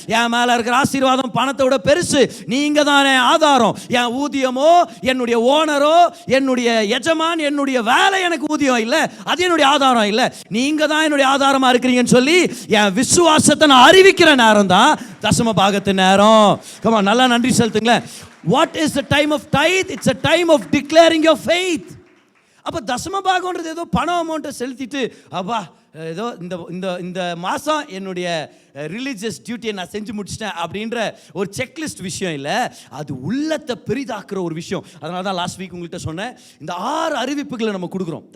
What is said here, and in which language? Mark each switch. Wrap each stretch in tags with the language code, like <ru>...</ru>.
<ta>என் மேலே இருக்கிற ஆசீர்வாதம் பணத்தை விட பெருசு. நீங்கள் தானே ஆதாரம். என் ஊதியமோ, என்னுடைய ஓனரோ, என்னுடைய எஜமான், என்னுடைய வேலை எனக்கு ஊதியம் இல்லை, அது என்னுடைய ஆதாரம் இல்லை. நீங்கள் தான் என்னுடைய ஆதாரமாக இருக்கிறீங்கன்னு சொல்லி என் விசுவாசத்தை நான் அறிவிக்கிற நேரம் தான் தசம பாகம் நேரம். கமா நல்லா நன்றி செலுத்துங்களேன்.</ta> <en>What is the time of tithe? It's a time of declaring your faith.</en> <ta>அப்போ தசம பாகம்ன்றது ஏதோ பணம் அமௌண்ட்டை செலுத்திட்டு அப்பா ஏதோ இந்த இந்த மாதம் என்னுடைய ரிலீஜியஸ் டியூட்டியை நான் செஞ்சு முடிச்சிட்டேன் அப்படின்ற ஒரு செக்லிஸ்ட் விஷயம் இல்லை. அது உள்ளத்தை பெரிதாக்குற ஒரு விஷயம். அதனால தான் லாஸ்ட் வீக் உங்கள்கிட்ட சொன்னேன், இந்த 6 அறிவிப்புகளை நம்ம கொடுக்குறோம்.</ta>